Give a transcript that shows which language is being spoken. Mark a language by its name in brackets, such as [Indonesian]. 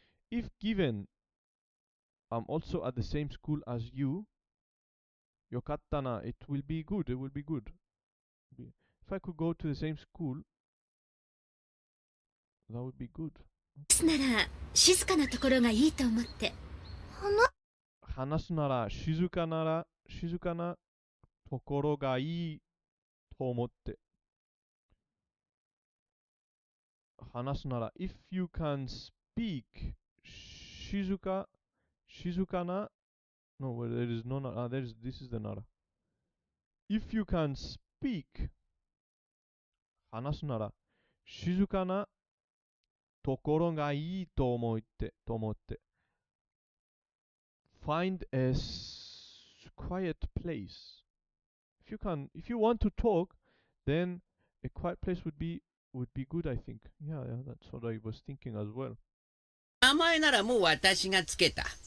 [English] If given, I'm also at the same school as you. [Japanese] よかったな。 [English] It will be good. It will be good. If I could go to the same school, that would be good. [Japanese] なら静かなところがいいと思って。話すなら静かなところがいいと思って。 [English] 話すなら if you can speak 静かな no, there is no this is the なら if you can speak [Japanese] 話すなら静かなところがいいと思って [English] find a quiet place. If you want to talk, then a quiet place would be good, I think. Yeah, that's what I was thinking as well. [Japanese] 名前ならもう私がつけた。